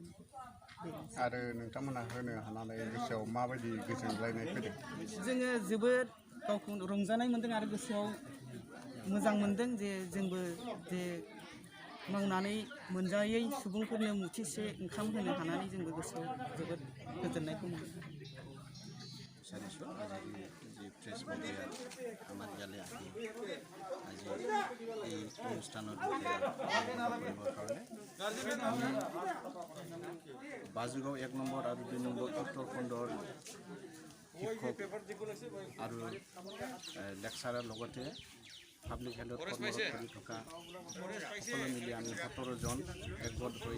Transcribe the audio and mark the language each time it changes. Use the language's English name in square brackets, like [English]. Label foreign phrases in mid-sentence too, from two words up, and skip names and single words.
[Bodo] आरो नोंथांमोना होनो हानानै गोसोआव माबायदि गोजोनग्लायनाय फैदों जोङो जोबोद गावखौ रंजानाय मोन्दों आरो गोसोआव मोजां मोन्दों जे जोंबो जे मावनानै मोनजायै सुबुंफोरनो मुथिसे ओंखाम होनो हानानै जोंबो गोसोआव जोबोद गोजोननायखौ मोनदों [English] press media [Assamese] আমার ইয়ালে আহি আজি এই অনুষ্ঠানৰ কৰিবৰ কাৰণে আমি বাজুগাঁও 1 নম্বৰ আৰু 2 নম্বৰ উত্তৰখণ্ডৰ শিক্ষক আৰু লেকচাৰৰ লগতে [English] public health [Assamese] কৰ্মৰত কৰি থকা সকলো মিলি আমি 17 জন একগোট হৈ